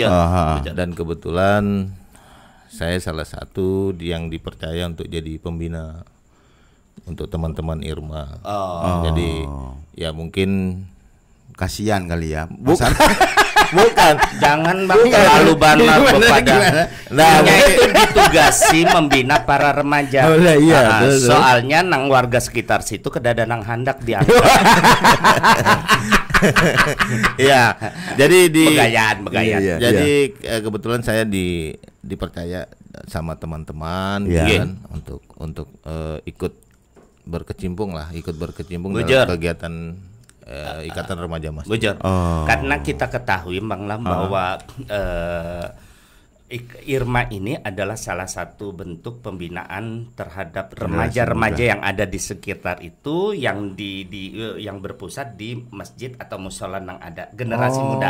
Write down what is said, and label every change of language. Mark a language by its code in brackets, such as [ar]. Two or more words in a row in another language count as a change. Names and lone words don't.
[id] Dan kebetulan saya salah satu yang dipercaya untuk jadi pembina untuk teman-teman Irma. Jadi ya mungkin Kasihan kali ya. bukan. Jangan Bang terlalu banyak Bepada. Nah, itu ditugasi membina para remaja. Oh, iya, betul. [bjn] Soalnya nang warga sekitar situ kedada nang handak diangkat. [id] Iya. Jadi Begayaan. Iya. Jadi kebetulan saya dipercaya sama teman-teman Iya. kan untuk ikut berkecimpung Bujur. dalam kegiatan Ikatan Remaja Masjid. Bujur. Karena kita ketahui Bang Lam bahwa Irma ini adalah salah satu bentuk pembinaan terhadap remaja-remaja yang ada di sekitar itu yang yang berpusat di masjid atau musola yang ada generasi muda.